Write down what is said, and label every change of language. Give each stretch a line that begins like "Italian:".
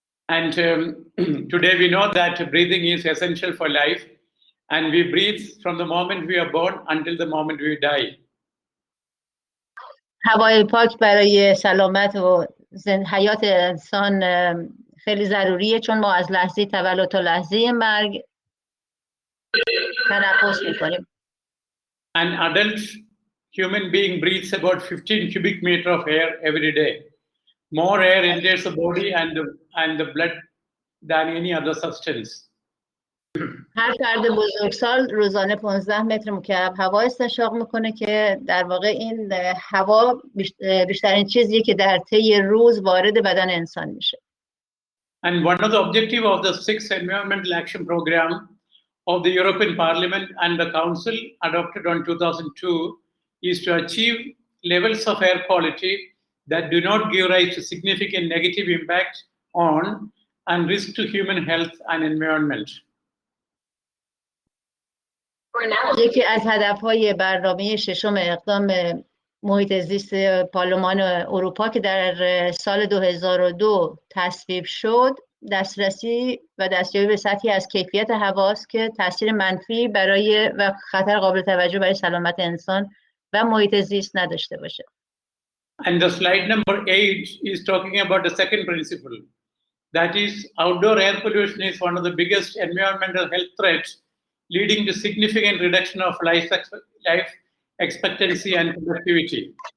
English: And today we know that breathing is essential for life, and we breathe from the moment we are born until the moment we die.
Persian: هوای پاک برای سلامت و حیات انسان خیلی ضروریه، چون ما از لحظه تولد تا لحظه مرگ تنفس میکنیم.
English: An adult human being breathes about 15 cubic meter of air every day. More air enters the body and the blood than any other substance.
Persian: هر فرد بزرگسال روزانه 15 متر مکعب هوا استنشاق میکنه که در واقع این هوا بیشترین چیزیه که در طی روز وارد بدن انسان میشه.
English: And one of the objectives of the 6th Environmental Action Program of the European Parliament and the Council adopted on 2002 is to achieve levels of air quality that do not give rise to significant negative impact on and risk to human health and environment.
Persian: یکی از هدفهای برنامه 6 اقدام محیط زیست پارلمان اروپا که در سال 2002 تصویب شد، دسترسی و دستیابی به سطحی از کیفیت هواست که تاثیر منفی برای و خطر قابل توجه برای سلامت انسان و محیط زیست نداشته باشه.
English: And the slide number 8 is talking about the second principle. That is, outdoor air pollution is one of the biggest environmental health threats, leading to significant reduction of life expectancy and productivity.